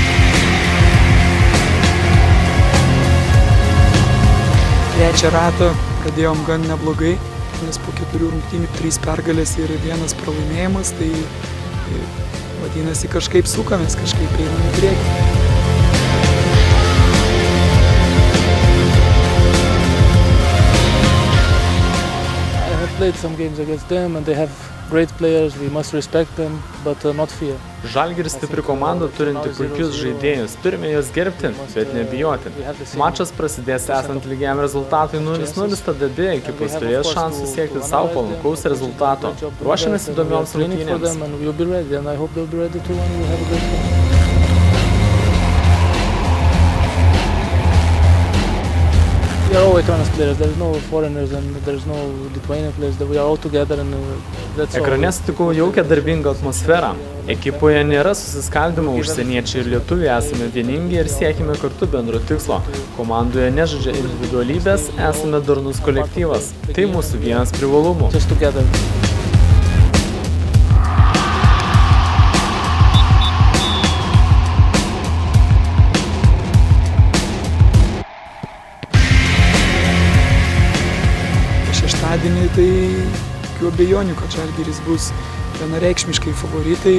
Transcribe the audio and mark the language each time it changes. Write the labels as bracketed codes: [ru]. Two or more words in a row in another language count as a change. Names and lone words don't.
[lt] Trečią ratą pradėjom gan neblogai, nes po 4 rungtynių 3 pergalės ir 1 pralaimėjimas, tai vadinasi kažkaip sukamės, kažkaip einam į priekį. [en] I have played some games against them and they have great players, we must respect them, but not fear. [lt] Žalgiris stipri komanda turinti puikius žaidėjus. Turime juos gerbti, bet nebijoti. Mačas prasidės esant lygiam rezultatui 0-0, tada abi ekipos turės šansų siekti savo palankaus rezultato. Ruošiamės įdomioms rungtynėms. [en] We are all Ekranas players, there is no foreigners and there is no Lithuanian players, we are all together and that's all. [lt] Ekrane sutikau jaukią darbingą atmosferą. Ekipoje nėra susiskaldimo, užsieniečiai ir lietuviai esame vieningi ir siekime kartu bendro tikslo. Komandoje nežaidžia individualybės, esame darnus kolektyvas. Tai mūsų vienas privalumų. [en] Just together. [lt] Šeštadienį tai jokių abejonių, kad Žalgiris bus vienareikšmiškai favoritai.